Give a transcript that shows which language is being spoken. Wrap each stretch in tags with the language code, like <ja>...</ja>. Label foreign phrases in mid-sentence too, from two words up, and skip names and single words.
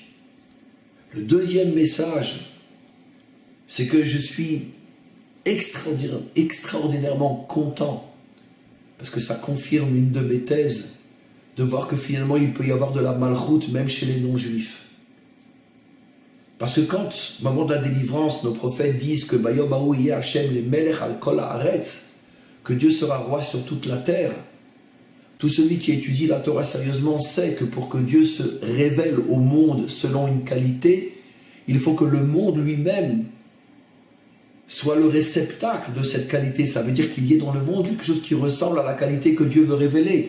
<fr>Le deuxième message, c'est que je suis extraordinairement content, parce que ça confirme une de mes thèses, de voir que finalement il peut y avoir de la malchoute même chez les non-juifs. Parce que quand, au moment de la délivrance, nos prophètes disent que</fr> <he>ביום ההוא יהיה השם למלך על כל הארץ,</he> <fr>que Dieu sera roi sur toute la terre, tout celui qui étudie la Torah sérieusement sait que pour que Dieu se révèle au monde selon une qualité, il faut que le monde lui-même soit le réceptacle de cette qualité. Ça veut dire qu'il y ait dans le monde quelque chose qui ressemble à la qualité que Dieu veut révéler.</fr>